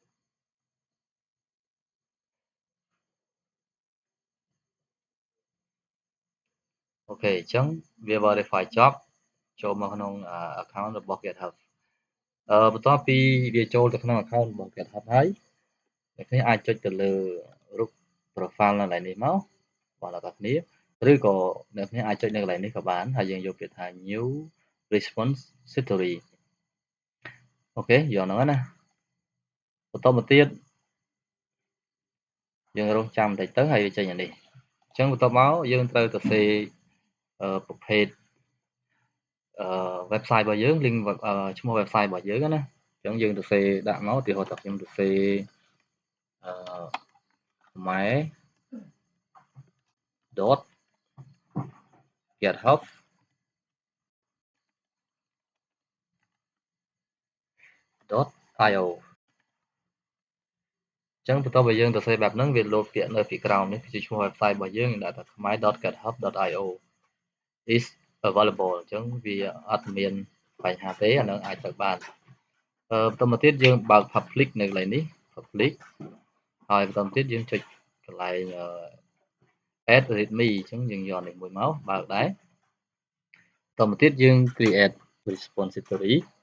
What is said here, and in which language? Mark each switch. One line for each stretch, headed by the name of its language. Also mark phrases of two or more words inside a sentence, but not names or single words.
Khmer: អូខេអញ្ចឹងវា verify ចប់ចូលមកក្នុង account របស់ GitHub បន្ទាប់ ពីវាចូលទៅក្នុង account របស់ GitHub ហើយអ្នកគ្នាអាចចុចទៅលើរូប profile នៅកន្លែងនេះមកបងប្អូនគ្នាឬក៏អ្នកគ្នាអាចចុចនៅកន្លែងនេះក៏បានហើយយើងយកពាក្យថា
English: new repository
Khmer: អូខេយកហ្នឹងណាបន្តមកទៀត យើងរងចាំបន្តិចទៅហើយវាចេញអានេះអញ្ចឹងបន្ទាប់មកយើងត្រូវទៅសេប្រភេទwebsite របស់យើង link ឈ្មោះ website របស់យើងណាអញ្ចឹងយើងទៅសេដាក់មកឧទាហរណ៍ថាខ្ញុំទៅសេ ខ្មែរ.github .io អញ្ចឹងបន្ទាប់ពីយើងទៅសេបែបហ្នឹងវាលោតពាក្យនៅពីក្រោមនេះគឺជាឈ្មោះ website របស់យើងដាក់ថា
English: khmer.github.io is available
Khmer: អញ្ចឹងវាអត់មានបញ្ហាទេអានឹងអាចទៅបានបន្តមកទៀតយើងបើក public នៅកន្លែងនេះ public ហើយបន្តទៀតយើងចុចកន្លែង
English: add readme
Khmer: អញ្ចឹងយើងយកនេះមួយមកបើកដែរបន្តមកទៀតយើង
English: create repository